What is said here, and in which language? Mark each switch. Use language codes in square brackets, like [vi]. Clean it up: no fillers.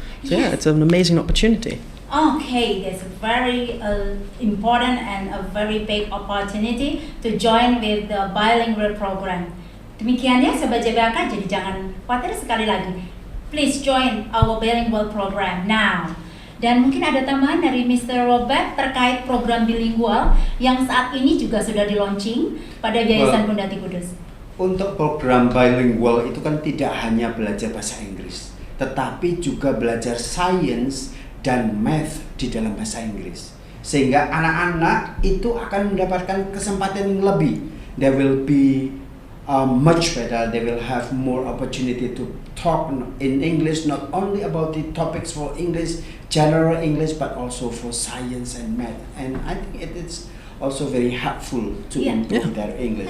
[en] So yeah, it's an amazing opportunity. Okay, that's a very important and a very big opportunity to join with the bilingual program. [id] Demikian ya Sobat JBHK, jadi jangan khawatir sekali lagi. [en] Please join our bilingual program now. [id] Dan mungkin ada tambahan dari Mr. Robert terkait program bilingual yang saat ini juga sudah di-launching pada Yayasan Bunda Hati Kudus. Untuk program bilingual itu kan tidak hanya belajar bahasa Inggris, tetapi juga belajar science dan math di dalam bahasa Inggris. Sehingga anak-anak itu akan mendapatkan kesempatan yang lebih. [en] There will be much better. They will have more opportunity to talk in English, not only about the topics for English, general English, but also for science and math. And I think it is also very helpful to improve their English.